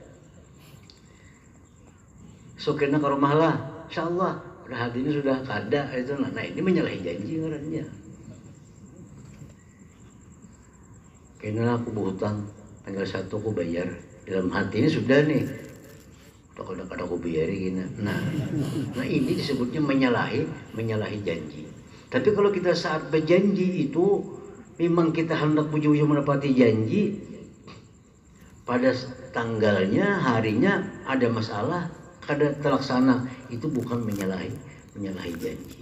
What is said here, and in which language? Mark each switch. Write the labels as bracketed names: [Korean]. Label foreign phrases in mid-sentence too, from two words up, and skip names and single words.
[Banjar] So kena ke rumah lah, insyaallah udah hatinya sudah kada itu. Nah ini menyalahi janji orangnya. Kena aku berhutang tanggal 1 aku bayar, dalam hati ini sudah nih kalau kada aku bayarin. Nah ini disebutnya menyalahi janji. Tapi kalau kita saat berjanji itu memang kita hendak ujung-ujung menepati janji, pada tanggalnya, harinya ada masalah, kada terlaksana, itu bukan menyalahi janji.